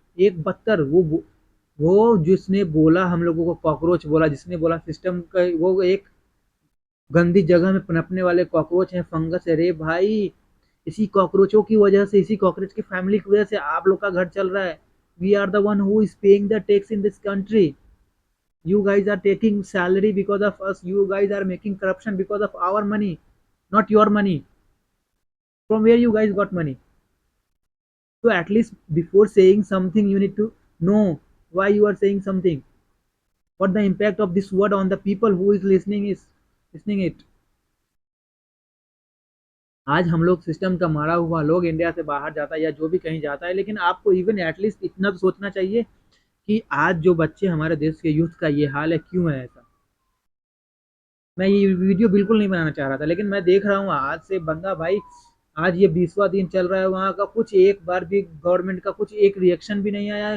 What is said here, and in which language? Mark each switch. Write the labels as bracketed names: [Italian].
[Hindi] एक बदतर वो जिसने बोला हम लोगों को कॉकरोच बोला, जिसने बोला सिस्टम का, वो एक गंदी जगह में पनपने वाले कॉकरोच हैं, फंगस है रे भाई। इसी कॉकरोचों की वजह से, इसी कॉकरोच की फैमिली की वजह से आप लोग का घर चल रहा है। [English] We are the one who is paying the tax in this country. You guys are taking salary because of us. You guys are making corruption because of our money, not your money. From where you guys got money? So at least before saying something, you need to know why you are saying something. What the impact of this word on the people who is listening it. [Hindi] आज हम लोग system का मारा हुआ लोग India से बाहर जाता है या जो भी कहीं जाता है, लेकिन आपको [English] even at least [Hindi] इतना तो सोचना चाहिए कि आज जो बच्चे हमारे देश के यूथ का ये हाल है, क्यों है ऐसा। मैं ये वीडियो बिल्कुल नहीं बनाना चाह रहा था, लेकिन मैं देख रहा हूँ आज से बंदा भाई, आज ये 20वां दिन चल रहा है, वहाँ का कुछ एक बार भी गवर्नमेंट का कुछ एक रिएक्शन भी नहीं आया है।